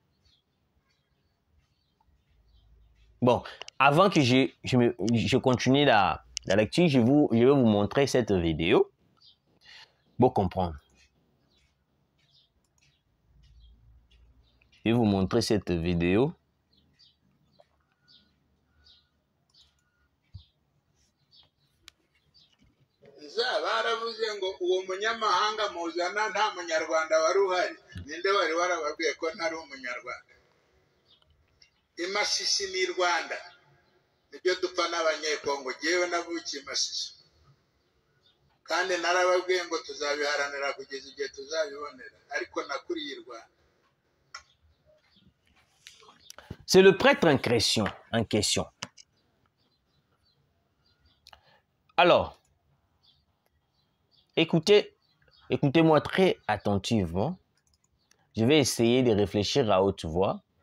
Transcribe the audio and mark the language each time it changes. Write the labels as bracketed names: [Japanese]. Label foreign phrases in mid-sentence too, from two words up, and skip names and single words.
[French] Bon, avant que je continue la lecture, je vais vous montrer cette vidéo pour comprendre. Je vais vous montrer cette vidéo. [Kinyarwanda] baravuze ngo uwo munyamahanga muzana nta munyarwanda wari uhari ninde wari warababwiye ko ntari umunyarwanda imasisi ni Rwanda nibyo dupfa n'abanyekongo jewe navukiye Masisi kandi narababwiye ngo tuzabiharanira kugeza igihe tuzabibonera ariko nakuriye Rwanda. [French] C'est le prêtre en question. Alors, écoutez-moi très attentivement. Je vais essayer de réfléchir à haute voix.